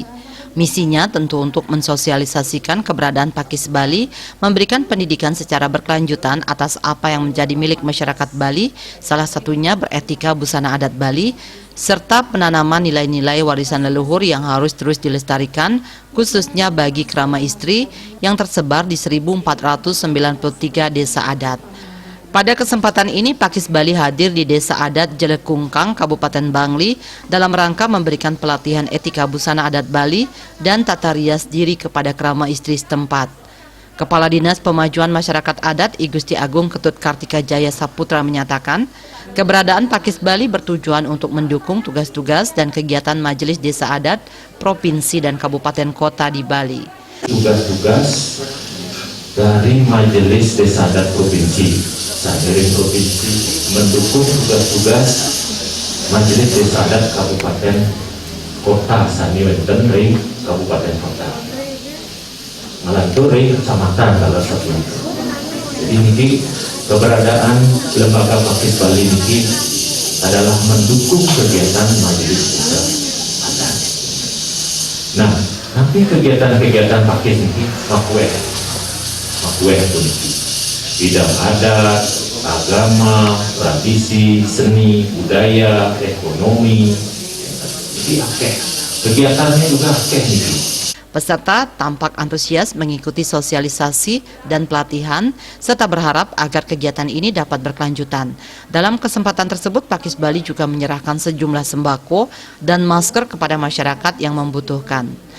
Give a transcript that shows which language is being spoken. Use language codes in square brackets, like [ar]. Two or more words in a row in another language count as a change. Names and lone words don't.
[id] Misinya tentu untuk mensosialisasikan keberadaan Pakis Bali, memberikan pendidikan secara berkelanjutan atas apa yang menjadi milik masyarakat Bali, salah satunya beretika busana adat Bali, serta penanaman nilai-nilai warisan leluhur yang harus terus dilestarikan, khususnya bagi krama istri yang tersebar di 1493 desa adat. Pada kesempatan ini, Pakis Bali hadir di Desa Adat Jelekungkang, Kabupaten Bangli, dalam rangka memberikan pelatihan etika busana adat Bali dan tata rias diri kepada krama istri setempat. Kepala Dinas Pemajuan Masyarakat Adat I Gusti Agung Ketut Kartika Jaya Saputra menyatakan, keberadaan Pakis Bali bertujuan untuk mendukung tugas-tugas dan kegiatan Majelis Desa Adat Provinsi dan Kabupaten Kota di Bali. Tugas-tugas dari Majelis Desa Adat Provinsi, Provinsi mendukung tugas-tugas Majelis Desa Adat Kabupaten Kota, [ban] Sani Wenten Ring [id] Kabupaten Kota. [ban] Melantur Ring [id] Kecamatan kalau satu itu. Jadi ini keberadaan lembaga Pakis Bali ini adalah mendukung kegiatan Majelis Desa Adat. Nah, nanti kegiatan-kegiatan Pakis ini makwe kunci. Bidang adat, agama, tradisi, seni, budaya, ekonomi, jadi akeh. Kegiatannya juga akeh nih. Peserta tampak antusias mengikuti sosialisasi dan pelatihan, serta berharap agar kegiatan ini dapat berkelanjutan. Dalam kesempatan tersebut, Pakis Bali juga menyerahkan sejumlah sembako dan masker kepada masyarakat yang membutuhkan.